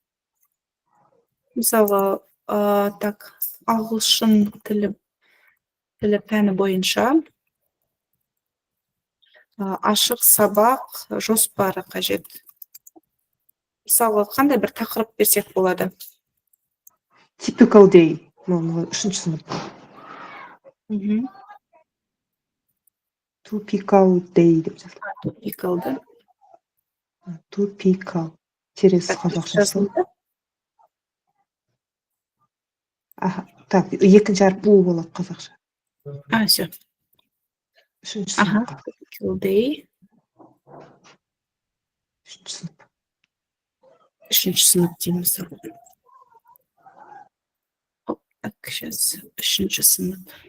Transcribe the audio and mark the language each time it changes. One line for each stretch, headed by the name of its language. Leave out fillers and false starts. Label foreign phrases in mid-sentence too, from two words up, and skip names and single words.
Kazakh: Мысалы, так, ағылшын тілі пәні бойынша ашық сабақ жоспары қажет. Мысалы, қандай бір тақырып берсек болады?
English: Typical day.
Kazakh: Бұл 3-ші сынып.
English: Typical day
Kazakh: деп жазылады. Топикалды. Typical. Терес қазақшасы. Так, екінші әріп у болады қазақша. Все. 3-ші сыныпқа.
English: Typical day.
Kazakh: 3-ші сынып. 3-ші сынып дейміз.
Russian: Так, сейчас
Kazakh: 3-ші сынып.